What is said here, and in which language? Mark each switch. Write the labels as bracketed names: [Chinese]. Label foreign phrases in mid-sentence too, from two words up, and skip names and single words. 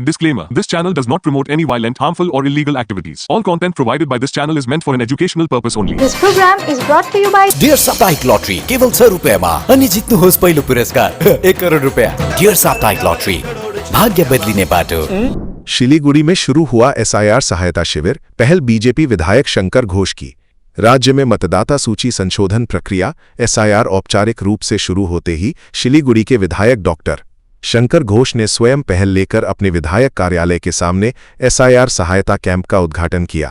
[English] Disclaimer: This channel does not promote any violent, harmful, or illegal activities. All content provided by this channel is meant for an educational purpose only. This program is brought to you by [Nepali] डियर साप्ताहिक लॉटरी केवल 100 रुपयामा अनि जित्नुहोस् पहिलो पुरस्कार 1 करोड रुपया। डियर साप्ताहिक लॉटरी भाग्य बदलिने बाटो। [Hindi] शिलीगुड़ी में शुरू हुआ एसआईआर सहायता शिविर, पहल बीजेपी विधायक शंकर घोष की। राज्य में मतदाता सूची संशोधन प्रक्रिया एसआईआर औपचारिक रूप से शुरू होते ही शिलीगुड़ी के विधायक डॉक्टर शंकर घोष ने स्वयं पहल लेकर अपने विधायक कार्यालय के सामने एसआईआर सहायता कैंप का उद्घाटन किया।